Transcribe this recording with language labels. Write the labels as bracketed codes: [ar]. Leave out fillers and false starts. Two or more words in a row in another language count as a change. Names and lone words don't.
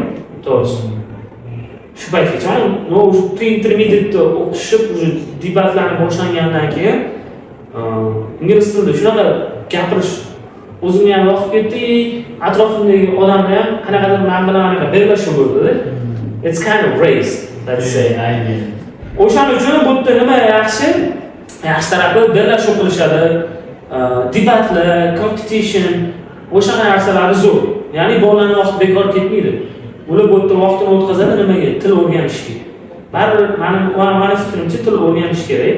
[uz] To'g'risi. Shu paytgacha pre-intermediate o'qishib, debatlarni boshlangandan keyin ingliz tilida shunaqa gapirish o'zimga ham yoqib ketdi, atrofimdagi odamlar ham qanaqadir men bilan anaqa bellashuv bo'ldi. [en] It's kind of race, let's say. [uz] O'shaning uchun bu yerda nima yaxshi tarafi bellashuv qilishadi, debatlar, competition, o'sha narsalar zo'r. Ya'ni bolalarning vaqti bekor ketmaydi. ular bu yerda vaqtini o'tkazadi nimaga? Til o'rganishga. Baribir mani fikrimcha til o'rganish kerak.